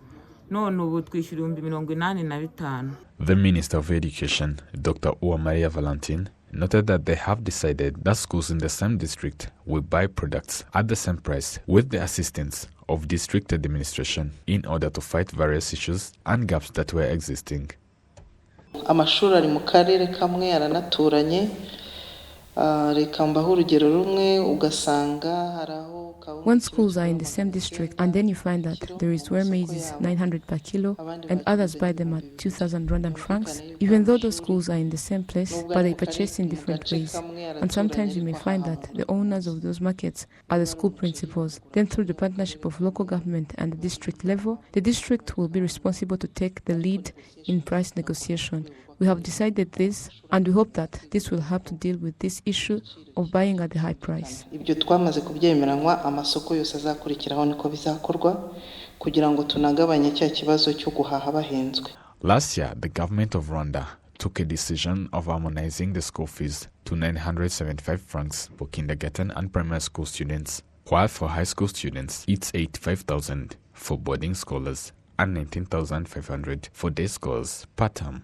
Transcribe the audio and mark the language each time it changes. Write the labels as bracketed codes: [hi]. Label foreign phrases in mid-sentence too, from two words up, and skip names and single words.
[en] The Minister of Education, Dr. Uwamaria Valentin, noted that they have decided that schools in the same district will buy products at the same price with the assistance of district administration in order to fight various issues and gaps that were existing. [rw] Amashuri ari mu karere kamwe aranaturanye reka mbaho urugero rumwe ugasanga haraho. [en] When schools are in the same district and then you find that there is where maize is 900 per kilo and others buy them at 2,000 Rwandan francs, even though those schools are in the same place, but they purchase in different ways. And sometimes you may find that the owners of those markets are the school principals. Then through the partnership of local government and the district level, the district will be responsible to take the lead in price negotiation. We have decided this, and we hope that this will help to deal with this issue of buying at the high price. [rw] Ibyo twamaze kubyemeranywa amasoko yose azakurikiraho niko bizakorwa kugira ngo tunagabanye cya kibazo cyo guhaha bahenzwe. [en] Last year, the government of Rwanda took a decision of harmonizing the school fees to 975 francs for kindergarten and primary school students, while for high school students it's 85,000 for boarding scholars and 19,500 for day scholars per term.